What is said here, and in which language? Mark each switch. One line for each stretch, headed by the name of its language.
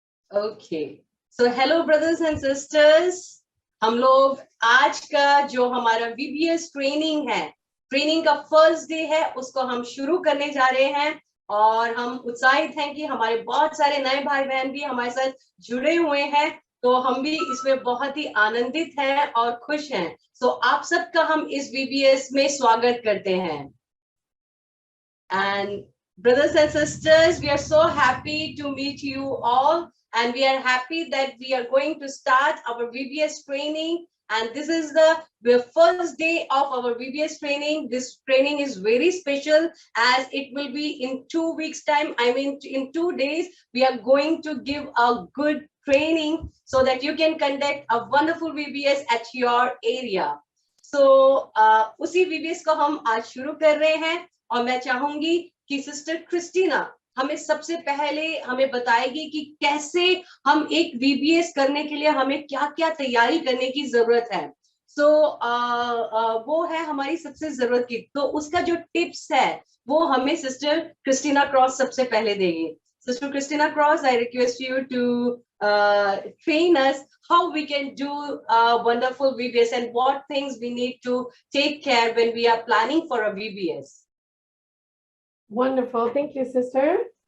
English: okay, so hello brothers and sisters,
Hindi: हम लोग आज का जो हमारा VBS ट्रेनिंग है, ट्रेनिंग का फर्स्ट डे है, उसको हम शुरू करने जा रहे हैं। और हम उत्साहित हैं कि हमारे बहुत सारे नए भाई बहन भी हमारे साथ जुड़े हुए हैं, तो हम भी इसमें बहुत ही आनंदित हैं और खुश हैं। सो आप सबका हम इस VBS में स्वागत करते हैं।
English: And brothers and sisters, we are so happy to meet you all, and we are happy that we are going to start our VBS training. And this is the first day of our VBS training. This training is very special as it will be in 2 weeks time. I mean, in 2 days, we are going to give a good training so that you can conduct a wonderful VBS at your area.
Hindi: So, उसी VBS को हम आज शुरू कर रहे हैं, और मैं चाहूंगी कि सिस्टर क्रिस्टीना हमें सबसे पहले हमें बताएगी कि कैसे हम एक VBS करने के लिए हमें क्या क्या तैयारी करने की जरूरत है। सो वो है हमारी सबसे जरूरत की, तो उसका जो टिप्स है वो हमें सिस्टर क्रिस्टीना क्रॉस सबसे पहले देगी।
English: Sister Christina Cross, I request you to train us how we can do a wonderful VBS and what things we need to take care when we are planning for a VBS. Wonderful. Thank you, sister.